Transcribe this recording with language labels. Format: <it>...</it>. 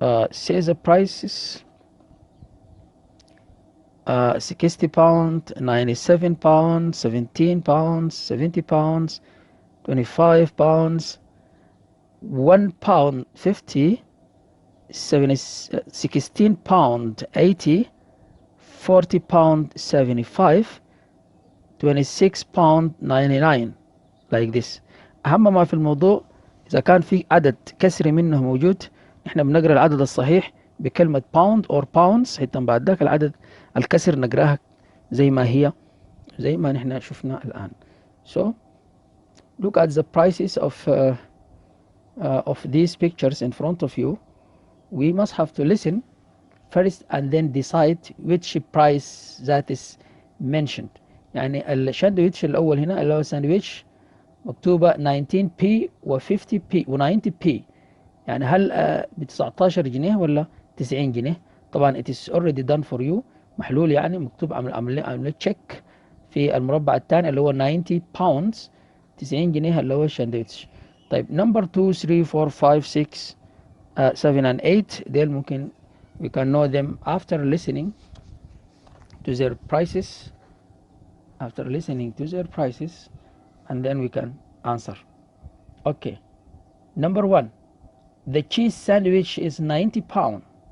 <en>Says the prices 60 pounds, 97 pounds, 17 pounds, 70 pounds, 25 pounds, 1 pound 50, 16 pound 80, 40 pound 75, 26 pound 99 like this.</en> <ar>أهم ما في الموضوع إذا كان في عدد كسري منه موجود إحنا بنقرأ العدد الصحيح بكلمة</ar> <en>pound or pounds،</en> <ar>حتى بعد ذاك العدد الكسر نقراها زي ما هي، زي ما نحن شفنا الآن.</ar> <en>So look at the prices of these pictures in front of you. We must have to listen first and then decide which price that is mentioned.</en> <ar>يعني الشاندويتش الأول هنا اللي هو ساندويتش مكتوبة 19p و 50p و 90p، يعني هل ب 19 جنيه ولا 90 جنيه؟ طبعا</ar> <en>it is already done for you،</en> <ar>محلول يعني مكتوب عمل تشيك في المربع الثاني اللي هو</ar> <en>90 pounds</en> <ar>90 جنيه اللي هو الشاندويتش.</ar> <en>طيب number 2 3 4 5 6 7 and 8</en> <ar>ديل ممكن</ar> <en>we can know them after listening to their prices, after listening to their prices, and then we can answer. Okay, number 1, the cheese sandwich is 90 pounds.</en>